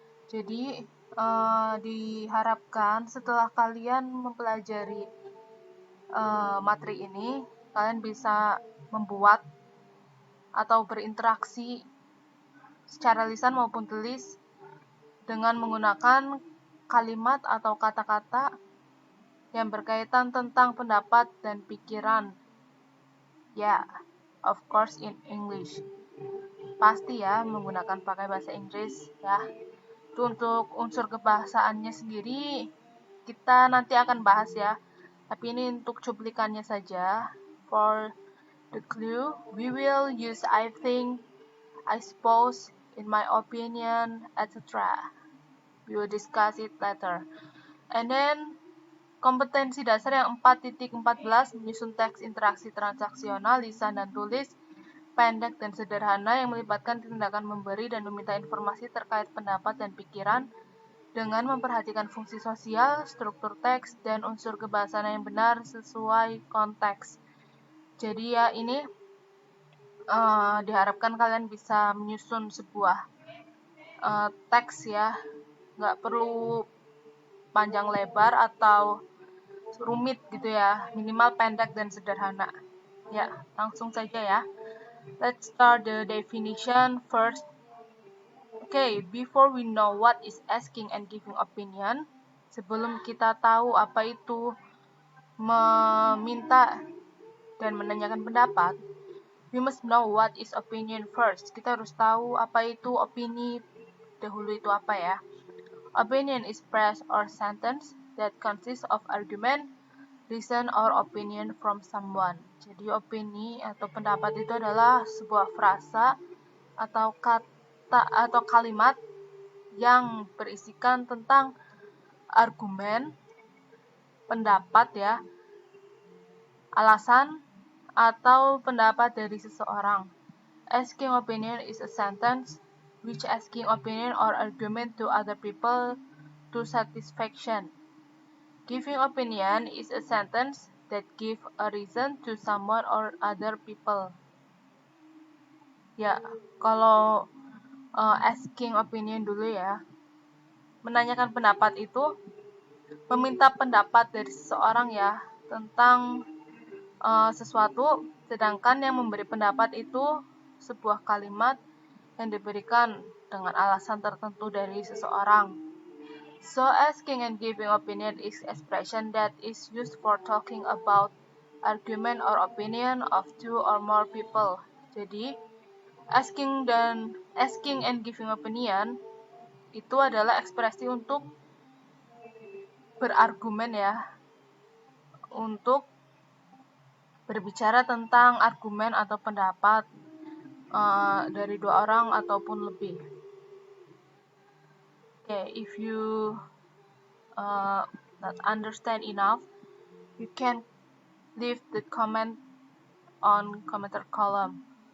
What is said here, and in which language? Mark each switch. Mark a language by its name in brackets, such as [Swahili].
[Indonesian] Jadi diharapkan setelah kalian mempelajari materi ini, kalian bisa membuat atau berinteraksi secara lisan maupun tulis dengan menggunakan kalimat atau kata-kata yang berkaitan tentang pendapat dan pikiran. Ya, [English] of course in English. [Indonesian] Pasti ya menggunakan pakai bahasa Inggris ya. Itu untuk unsur kebahasaannya sendiri kita nanti akan bahas ya. Tapi ini untuk cuplikannya saja. [English] For the clue, we will use I think, I suppose, in my opinion, etc. We will discuss it later. And then [Indonesian] kompetensi dasar yang 4.14 menyusun teks interaksi transaksional lisan dan tulis pendek dan sederhana yang melibatkan tindakan memberi dan meminta informasi terkait pendapat dan pikiran dengan memperhatikan fungsi sosial, struktur teks, dan unsur kebahasan yang benar sesuai konteks. Jadi ya ini diharapkan kalian bisa menyusun sebuah teks ya, nggak perlu panjang lebar atau rumit gitu ya, minimal pendek dan sederhana. Ya, langsung saja ya. [English] Let's start the definition first. Okay, before we know what is asking and giving opinion, [Indonesian] sebelum kita tahu apa itu meminta dan menanyakan pendapat, [English] we must know what is opinion first. [Indonesian] Kita harus tahu apa itu opini dahulu itu apa ya. [English] Opinion is phrase or sentence that consists of argument, reason, or opinion from someone. [Indonesian] Jadi opini atau pendapat itu adalah sebuah frasa atau kata atau kalimat yang berisikan tentang argumen, pendapat ya, alasan, atau pendapat dari seseorang. [English] Asking opinion is a sentence which asking opinion or argument to other people to satisfaction. Giving opinion is a sentence that give a reason to someone or other people. [Indonesian] Ya, kalau asking opinion dulu ya. Menanyakan pendapat itu meminta pendapat dari seseorang ya tentang sesuatu, sedangkan yang memberi pendapat itu sebuah kalimat yang diberikan dengan alasan tertentu dari seseorang. [English] So asking and giving opinion is expression that is used for talking about argument or opinion of two or more people. [Indonesian] Jadi asking and giving opinion itu adalah ekspresi untuk berargumen ya, untuk berbicara tentang argumen atau pendapat dari dua orang ataupun lebih. [English] Okay, if you not understand enough, you can leave the comment on commenter column.